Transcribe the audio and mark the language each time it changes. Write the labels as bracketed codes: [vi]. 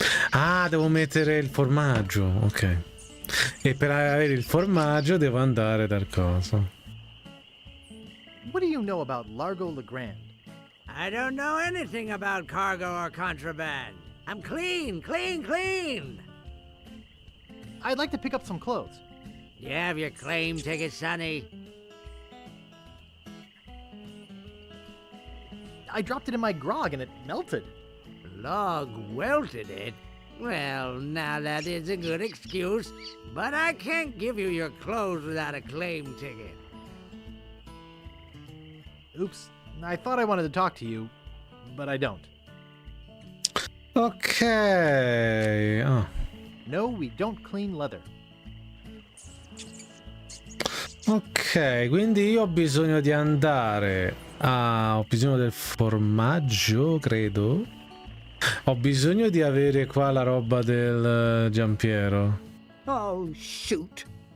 [it] Ah, devo mettere il formaggio, ok. E per avere il formaggio devo andare dal coso. [en] What do you know about Largo Legrand? I don't know anything about cargo or contraband. I'm clean, clean, clean. I'd like to pick up some clothes. You have your claim ticket, Sonny. I dropped it in my grog and it melted. Log welted it? Well, now that is a good excuse, but I can't give you your clothes without a claim ticket. Oops, I thought I wanted to talk to you, but I don't. Ok. Ah. No, we don't clean leather. [it] Ok, quindi io ho bisogno di andare. Ho bisogno del formaggio, credo. Ho bisogno di avere qua la roba del giampiero. [en] Oh, shoot.